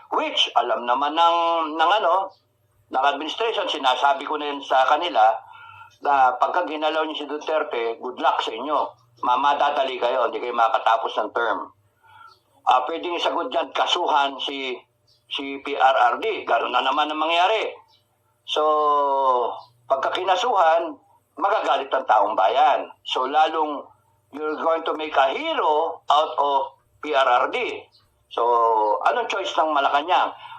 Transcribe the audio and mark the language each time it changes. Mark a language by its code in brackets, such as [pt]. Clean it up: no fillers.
[tl] which alam naman ng administration, sinasabi ko na yun sa kanila, na pagka ginalaw niyo si Duterte, good luck sa inyo. Mamadadali kayo, hindi kayo makatapos ng term. Pwedeng isagot dyan, kasuhan si PRRD. Gano'n na naman ang mangyari. So, pagka kinasuhan, magagalit ang taong bayan. [en] So, lalong you're going to make a hero out of PRRD. [tl] So, anong choice ng Malacanang?